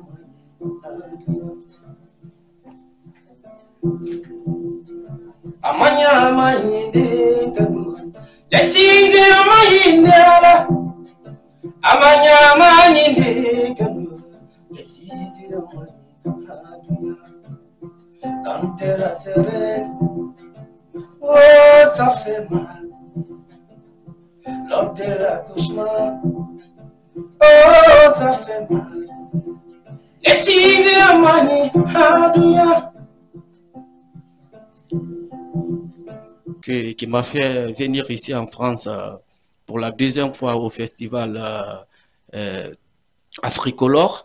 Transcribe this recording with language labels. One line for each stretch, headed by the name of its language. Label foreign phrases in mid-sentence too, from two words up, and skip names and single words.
French: amanya amanyinde kanu exizi amanyinde amanya amanyinde kanu exizi amanyinde quand elle a ses règles, oh, ça fait mal. Lors de l'accouchement, oh, ça fait mal. Excusez-moi, qui m'a fait venir ici en France pour la deuxième fois au festival Africolore.